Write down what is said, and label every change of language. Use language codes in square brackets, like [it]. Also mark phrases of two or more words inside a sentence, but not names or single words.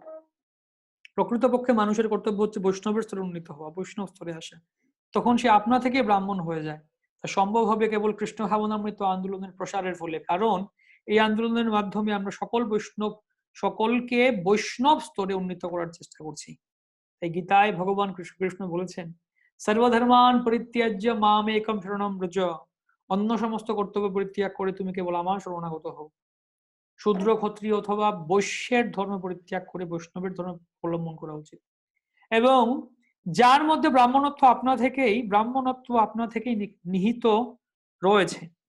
[bn] প্রকৃতপক্ষে মানুষের কর্তব্য হচ্ছে বৈষ্ণবের স্তরে উন্নীত হওয়া, বৈষ্ণব স্তরে আসা। তখন সে আপনা থেকে ব্রাহ্মণ হয়ে যায়। তা সম্ভব হবে কেবল কৃষ্ণ ভাবনামৃত আন্দোলনের প্রসারের ফলে। কারণ এই আন্দোলনের মাধ্যমে আমরা সকলকে বৈষ্ণব স্তরে উন্নীত করার চেষ্টা করছি। এই গীতায় ভগবান কৃষ্ণ বলেছেন, [sa] সর্বধর্মান পরিত্যাজ্য মাম একম শরণম ব্রজ, [bn] অন্য সমস্ত কর্তব্য পরিত্যাগ করে তুমি কেবল আমার শরণাগত হও। শূদ্র, ক্ষত্রিয় অথবা বৈশ্যের ধর্ম পরিত্যাগ করে বৈষ্ণবের ধর্ম অবলম্বন করা উচিত। এবং যার মধ্যে ব্রাহ্মণত্ব আপনা থেকেই নিহিত রয়েছে।